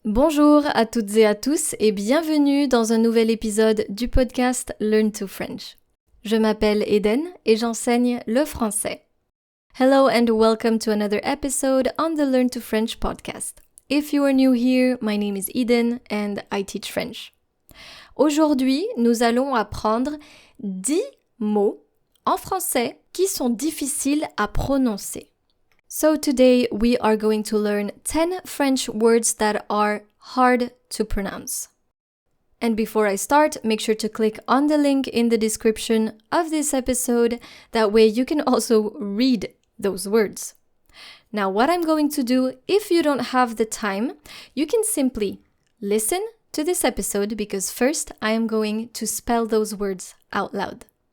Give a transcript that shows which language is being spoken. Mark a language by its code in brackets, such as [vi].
[fr] Bonjour à toutes et à tous et bienvenue dans un nouvel épisode du podcast Learn to French. Je m'appelle Eden et j'enseigne le français. [en] Hello and welcome to another episode on the Learn to French podcast. If you are new here, my name is Eden and I teach French. [fr] Aujourd'hui, nous allons apprendre 10 mots en français qui sont difficiles à prononcer. [en] So today we are going to learn 10 French words that are hard to pronounce. And before I start, make sure to click on the link in the description of this episode. That way you can also read those words. Now what I'm going to do, if you don't have the time, you can simply listen to this episode because first I am going to spell those words out loud.